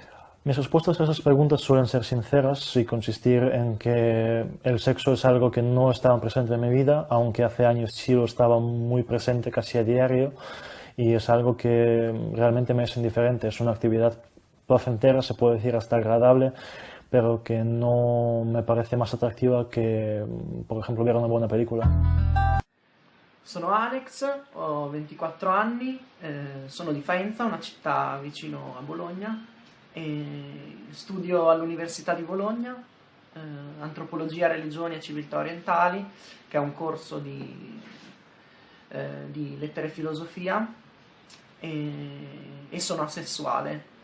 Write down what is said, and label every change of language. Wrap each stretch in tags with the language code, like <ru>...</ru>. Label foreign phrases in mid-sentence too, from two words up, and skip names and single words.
<es>Mis respuestas a esas preguntas suelen ser sinceras y consistir en que el sexo es algo que no estaba presente en mi vida, aunque hace años sí lo estaba muy presente casi a diario, y es algo que realmente me es indiferente. Es una actividad placentera, se puede decir hasta agradable, pero que no me parece más atractiva que, por ejemplo, ver una buena película.</es> <it>Sono Alex, ho 24 anni, sono di Faenza, una città vicino a Bologna. Studio all'Università di Bologna antropologia, religioni e civiltà orientali, che è un corso di lettere e filosofia, e sono asessuale.</it>